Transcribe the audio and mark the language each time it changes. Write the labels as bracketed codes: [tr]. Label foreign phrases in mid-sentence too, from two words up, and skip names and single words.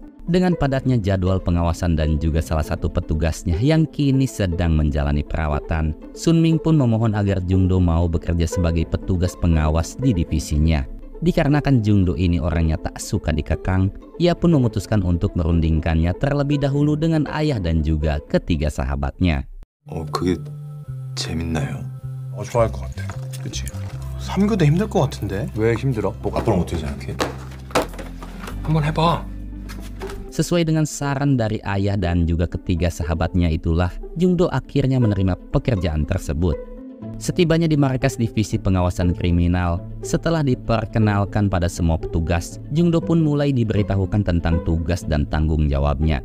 [id] Dengan padatnya jadwal pengawasan dan juga salah satu petugasnya yang kini sedang menjalani perawatan, Sun Ming pun memohon agar Jung Do mau bekerja sebagai petugas pengawas di divisinya. Dikarenakan Jung Do ini orangnya tak suka dikekang, ia pun memutuskan untuk merundingkannya terlebih dahulu dengan ayah dan juga ketiga sahabatnya. [ko] 그게 재밌나요? 좋아할 것 같아. 그치? 3교대 힘들 것 같은데? 왜 힘들어? 뭐 앞으로 어떻게 생각해? 한번 해봐. [id] Sesuai dengan saran dari ayah dan juga ketiga sahabatnya itulah, Jung Do akhirnya menerima pekerjaan tersebut. Setibanya di markas divisi pengawasan kriminal, setelah diperkenalkan pada semua petugas, Jung Do pun mulai diberitahukan tentang tugas dan tanggung jawabnya.